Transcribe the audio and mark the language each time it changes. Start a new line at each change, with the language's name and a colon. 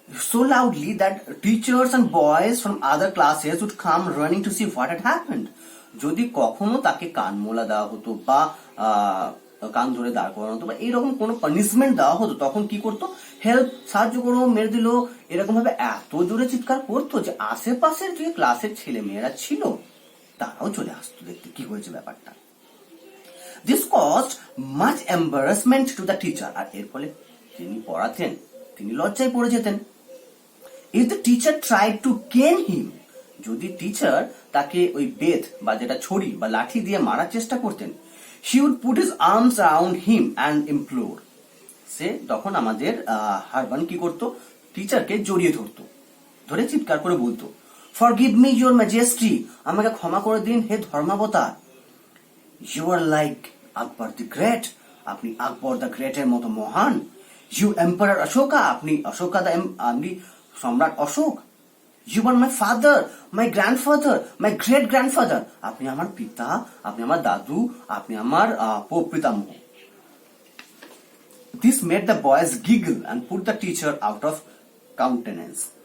English: so loudly that teachers and boys from other classes would come running to see what had happened.
Bangla: যদি কখনো তাকে কান মোলা দেওয়া হতো বা কান ধরে দাঁড় করানো হতো বা এইরকম কোনো পানিশমেন্ট দেওয়া হতো, তখন কি করতো, হেল্প, সাহায্য করো, মেরে দিল, এরকম ভাবে এত জোরে চিৎকার করতো যে আশেপাশের যে ক্লাসের ছেলে মেয়েরা ছিল তারাও চলে আসতো দেখতে কি হয়েছে ব্যাপারটা.
English: This caused much embarrassment to the teacher.
Bangla: আর এর ফলে যিনি পড়াতেন তিনি লজ্জায় পড়ে যেতেন.
English: If the teacher tried to cane him,
Bangla: যদি টিচার তাকে ওই বেত বা যেটা ছড়ি বা লাঠি দিয়ে মারার চেষ্টা করতেন,
English: she would put his arms around him and implore.
Bangla: সে তখন আমাদের হারবান কি করতো, টিচারকে জড়িয়ে ধরতো, ধরে চিৎকার করে বলতো,
English: "Forgive me, your majesty,
Bangla: আমাকে ক্ষমা করে দিন হে ধর্মাবতার.
English: You are like Akbar the Great,
Bangla: আপনি আকবর দ্য গ্রেট এর মতো মহান.
English: You Emperor Ashoka,
Bangla: আপনি আপনি সম্রাট Ashok.
English: You are my father, my grandfather, my great grandfather,
Bangla: আপনি আমার পিতা, আপনি আমার দাদু, আপনি আমার প্রপিতামহ."
English: This made the boys giggle and put the teacher out of countenance.